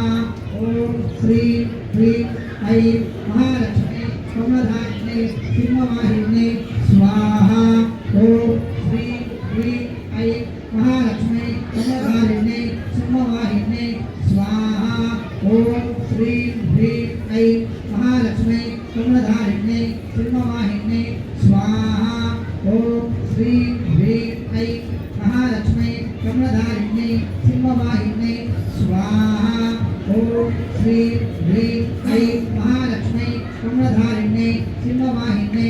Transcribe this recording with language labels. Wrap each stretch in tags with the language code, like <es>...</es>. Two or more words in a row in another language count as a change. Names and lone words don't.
<sa>ఓం శ్రీం హ్రీం ఐం మహాలక్ష్మై కమలధారిణ్యై సింహవాహిన్యై స్వాహా. ఓం శ్రీం హ్రీం ఐం మహాలక్ష్మై కమలధారిణ్యై సింహవాహిన్యై స్వాహా. ఓం శ్రీం హ్రీం ఐం మహాలక్ష్మై కమలధారిణ్యై कमलधारिण्यै सिंहवाहिन्यै स्वाहा ओम श्री ह्रीं ऐं महालक्ष्मी कमलधारिण्यै सिंहवाहिन्यै स्वाहा ओम श्री ह्रीं ऐं महालक्ष्मी कमलधारिण्यै सिंहवाहिन्यै</sa>